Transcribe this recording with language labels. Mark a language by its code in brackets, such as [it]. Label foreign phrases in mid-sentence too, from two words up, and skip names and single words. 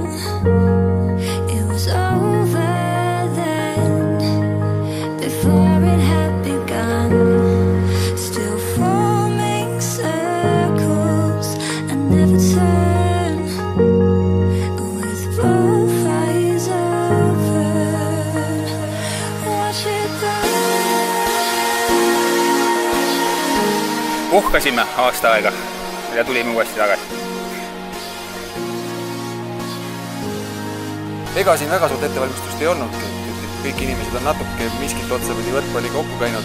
[en] It was over then, before it had begun. Still forming circles and never turn, with both eyes open. Watch it burn. [et] Puhkasime aasta aega ja tulime uuesti tagasi. Ega siin väga suurt ettevalmistust ei olnudki, kõik inimesed on natuke miskit otsapidi võrkpalli kokku käinud.